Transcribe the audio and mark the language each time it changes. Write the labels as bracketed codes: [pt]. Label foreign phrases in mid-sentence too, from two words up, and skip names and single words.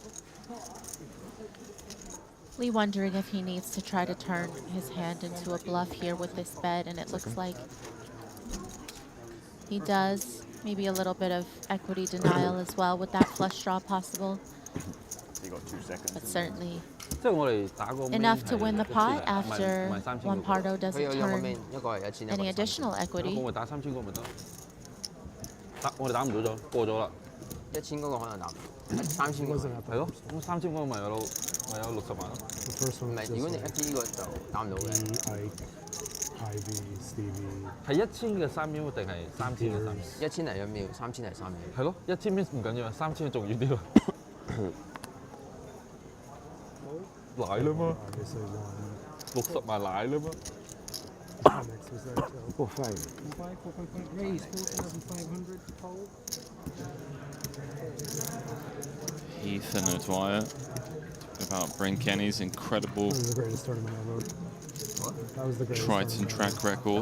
[en] Lee wondering if he needs to try to turn his hand into a bluff here with this bet, and it looks like he does. Maybe a little bit of equity denial as well with that flush draw possible. He got 2 seconds. But certainly [yue] 即係我哋打個 [en] enough to win the pot after [yue] 唔係3000 Juan Pardo 佢 [en] doesn't [yue] 有兩個 [en] turn [yue] main，一個係1000，一個 [en] any [yue] 係 [en] additional [yue] 咁 [en] equity. [yue] 我咪打3000個咪得。我哋打唔到咗，過咗啦。 1000嗰個可能打唔到，3000個係咯，咁3000嗰個咪有60萬咯。唔係，如果你 FT 呢個就打唔到嘅。係1000嘅3秒定係3000嘅3秒？1000係1秒，3000係3秒。係咯，1000秒唔緊要啊，3000重要啲喎。奶啦嘛，60萬奶啦嘛。 [en] Oh, fine. 4.5 raise, 4,500 total. Heath and O'Dwyer about Bryn Kenny's incredible Triton track record.